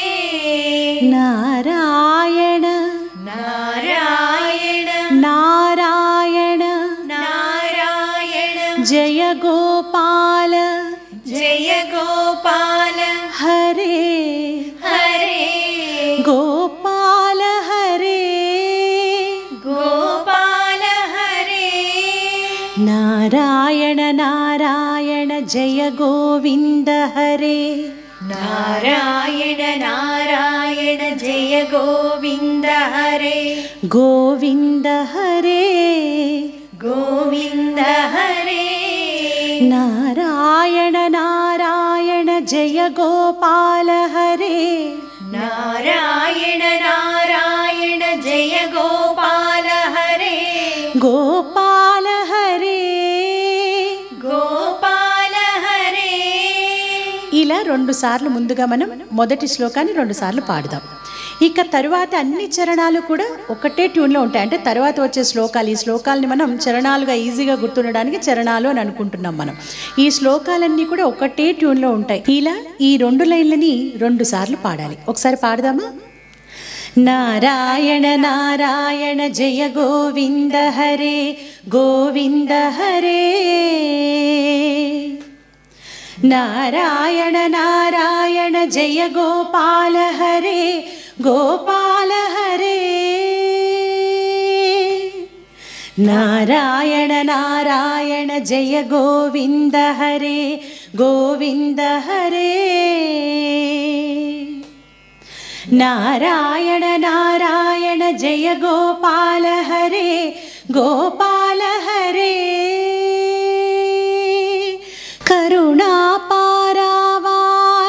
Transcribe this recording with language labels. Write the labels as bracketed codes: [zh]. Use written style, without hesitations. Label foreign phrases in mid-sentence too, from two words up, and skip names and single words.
[sa] నారాయణ నారాయణ నారాయణ నారాయణ జయ గోపాల, జయ గోపాల హరే, హరే, గోపాల హరే, గోపాల హరే. నారాయణ నారాయణ జయ గోవింద नारायण नारायण जय गोविंद हरे गोविंद हरे गोविंद हरे नारायण नारायण जय गोपाल हरे नारायण नारायण जय गोपाल हरे गोपाल हरे गोपाल हरे [te] ఇలా 2 సార్లు ముందుగా మనం మొదటి శ్లోకాన్ని 2 సార్లు పాడదాం. ఇక తరువాత అన్ని చరణాలు కూడా ఒకటే ట్యూన్లో ఉంటాయి. అంటే తర్వాత వచ్చే శ్లోకాలు, ఈ శ్లోకాలని మనం చరణాలుగా ఈజీగా గుర్తుండడానికి చరణాలు అని అనుకుంటున్నాం మనం. ఈ శ్లోకాలన్నీ కూడా ఒకటే ట్యూన్లో ఉంటాయి. ఇలా ఈ 2 లైన్లని 2 సార్లు పాడాలి. ఒకసారి పాడదామా? [sa] నారాయణ నారాయణ జయ గోవింద హరే గోవింద హరే నారాయణ నారాయణ జయ గోపాల హరే गोपाल हरे नारायण नारायण जय गोविंद हरे गोविंद हरे नारायण नारायण जय गोपाल हरे गोपाल हरे करुणा पारावार